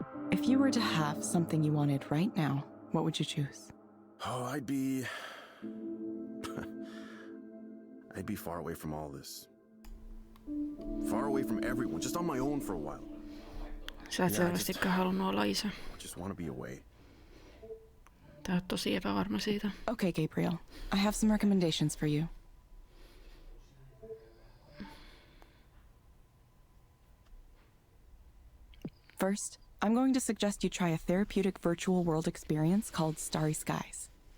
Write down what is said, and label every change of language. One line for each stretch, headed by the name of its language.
English: If you were to have something you wanted right now, what would you choose? Oh, I'd be far away from all this. Far away from everyone, just on my own for a while.
Finnish: Sä et selvästikään halunnut olla isä.
English: I just want to be away.
Finnish: Tää on tosi epävarma siitä.
English: Okay, Gabriel. I have some recommendations for you. First, I'm going to suggest you try a therapeutic virtual world experience called Starry Skies.